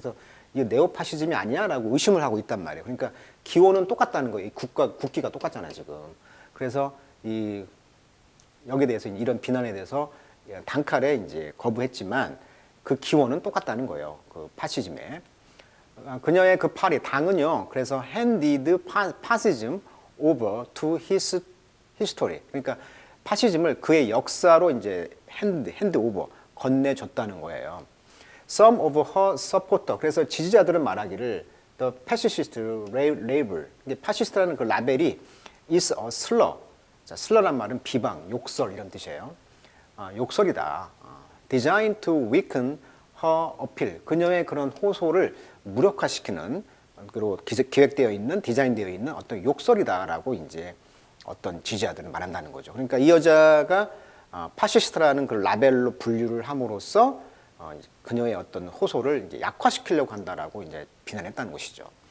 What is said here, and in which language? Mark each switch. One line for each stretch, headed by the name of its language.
Korean: 그래서 이게 네오파시즘이 아니야라고 의심을 하고 있단 말이에요. 그러니까 기원은 똑같다는 거예요. 이 국기가 똑같잖아요, 지금. 그래서 여기에 대해서 이런 비난에 대해서 단칼에 이제 거부했지만 그 기원은 똑같다는 거예요. 그 파시즘에. 그녀의 그 파리 당은요.
English: 그래서 handed fascism over to his history.
Korean: 그러니까 파시즘을 그의 역사로 이제
English: hand over
Korean: 건네줬다는 거예요.
English: Some of her supporter.
Korean: 그래서 지지자들은 말하기를
English: the fascist label.
Korean: 파시스트라는 그 라벨이
English: is a slur.
Korean: 자, slur란 말은 비방, 욕설 이런 뜻이에요. 욕설이다.
English: Designed to weaken her appeal.
Korean: 그녀의 그런 호소를 무력화시키는 그리고 기획되어 있는 디자인되어 있는 어떤 욕설이다라고 이제 어떤 지지자들을 말한다는 거죠. 그러니까 이 여자가 파시스트라는 그 라벨로 분류를 함으로써 그녀의 어떤 호소를 이제 약화시키려고 한다라고 이제 비난했다는 것이죠.